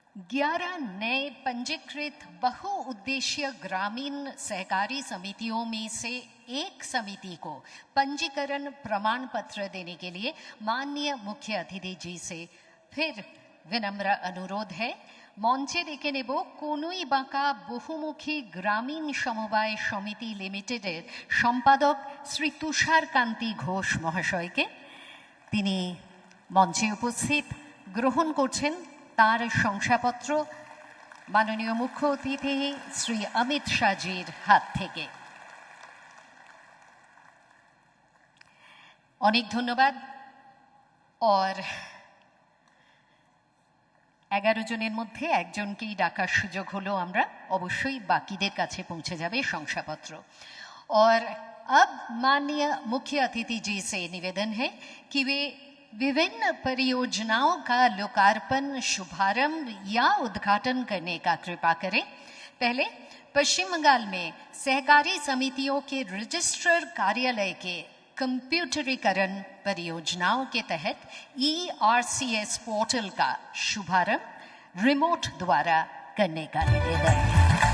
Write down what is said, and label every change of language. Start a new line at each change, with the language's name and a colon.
Hindi: 11 नए पंजीकृत बहुउद्देशीय ग्रामीण सहकारी समितियों में से एक समिति को पंजीकरण प्रमाण पत्र देने के लिए माननीय मुख्य अतिथि जी से फिर विनम्र अनुरोध है।
Bangla: মঞ্চে ডেকে নেব কনুই বাঁকা বহুমুখী গ্রামীণ সমবায় সমিতি লিমিটেডের সম্পাদক শ্রী তুষার কান্তি ঘোষ মহাশয়কে। তিনি মঞ্চে উপস্থিত গ্রহণ করছেন তার শংসাপত্র মাননীয় মুখ্য অতিথি শ্রী অমিত শাহজির হাত থেকে। অনেক ধন্যবাদ।
Hindi: और
Bangla: 11 জনের মধ্যে একজনকেই ডাকার সুযোগ হলো, আমরা অবশ্যই বাকিদের কাছে পৌঁছে যাবে শংসাপত্র।
Hindi: और अब माननीय मुख्य अतिथि जी से निवेदन है कि वे विभिन्न परियोजनाओं का लोकार्पण, शुभारंभ या उद्घाटन करने का कृपा करें। पहले पश्चिम बंगाल में सहकारी समितियों के रजिस्ट्रार कार्यालय के कंप्यूटरीकरण परियोजनाओं के तहत ERCS पोर्टल का शुभारंभ रिमोट द्वारा करने का निवेदन है।